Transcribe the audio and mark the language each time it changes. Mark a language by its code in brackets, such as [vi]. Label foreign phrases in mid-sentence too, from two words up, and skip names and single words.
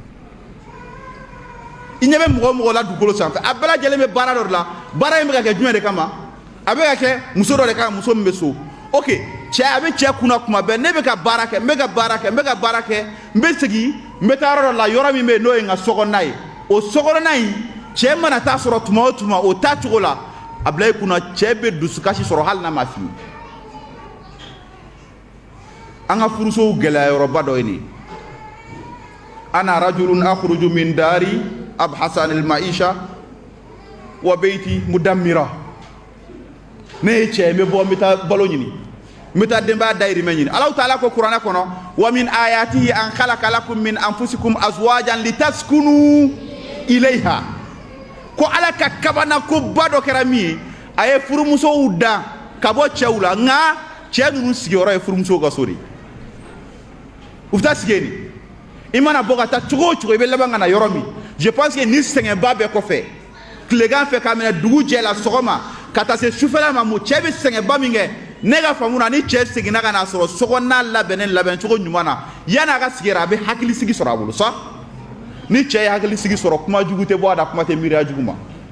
[bm] i ɲɛ bɛ mɔgɔ o mɔgɔ la dugukolo sanfɛ a bɛɛ lajɛlen bɛ baara dɔ de la baara in bɛ ka kɛ jumɛn de kama a bɛ ka kɛ muso dɔ de kama muso min bɛ so ok cɛ a bɛ cɛ kunna kuma bɛɛ ne bɛ ka baara kɛ n bɛ ka baara kɛ n bɛ ka baara kɛ n bɛ segin n bɛ taa yɔrɔ dɔ la yɔrɔ min bɛ yen n'o ye n ka sokɔnɔna ye o sokɔnɔna in cɛ mana taa sɔrɔ tuma o tuma o taa cogo la a bila i kunna cɛ bɛ dusukasi sɔrɔ hali n'a ma f'i ye an ka furusow gɛlɛyayɔrɔba dɔ ye nin [ar] أنا رجل أخرج من داري أبحث عن المعيشة وبيتي مدمرة [bm] ne ye cɛ n bɛ bɔ n bɛ taa balo ɲini n bɛ taa denbaya dayirimɛ ɲini Alahu taala ko kuranɛ kɔnɔ [ar] ومن آياته أن خلق لكم من أنفسكم أزواجا لتسكنوا إليها [bm] ko ala ka kabana ko ba dɔ kɛra min ye a ye furumusow dan ka bɔ cɛw la nka cɛ ninnu sigiyɔrɔ ye furumusow ka so de u bɛ taa sigi yen i mana bɔ ka taa cogo o cogo i bɛ laban ka na yɔrɔ min [fr] je pense que [bm] ni sɛgɛnba bɛɛ kɔfɛ tilegan fɛ k'a minɛ dugu jɛ la sɔgɔma ka taa se sufɛla ma mun cɛ bɛ sɛgɛnba min kɛ ne ka faamu na ni cɛ seginna ka n'a sɔrɔ sokɔnɔna labɛnnen labɛn cogo ɲuman na yanni a ka sigi yɛrɛ a bɛ hakilisigi sɔrɔ a bolo sa ni cɛ ye hakilisigi sɔrɔ kuma jugu tɛ bɔ a da kuma tɛ miiriya jugu ma